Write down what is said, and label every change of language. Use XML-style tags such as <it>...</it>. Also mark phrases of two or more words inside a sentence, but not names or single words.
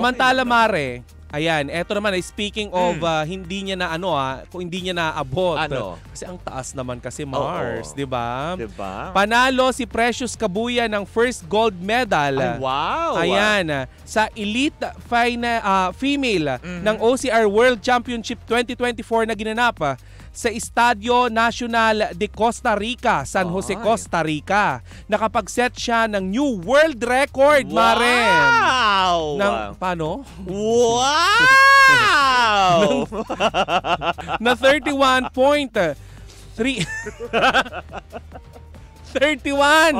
<tl>Samantala, Mare, Ayan, eto naman,</tl> <en>speaking of</en> <tl>hindi niya na kung hindi niya naabot. Ano? Kasi ang taas naman kasi Mars, Oo. 'di ba? Diba? Panalo si Precious Kabuya ng</tl> <en>first gold medal.</en> <tl>Ay, wow! Ayan, sa</tl> <en>elite female</en> <tl>ng OCR World Championship 2024 na ginanap sa Estadio Nacional de Costa Rica, San Jose, Ay. Costa Rica. Nakapag-set siya ng</tl> <en>new world record,</en> <tl>Maren. Wow! Paano? Wow! Na 31.3 31</tl>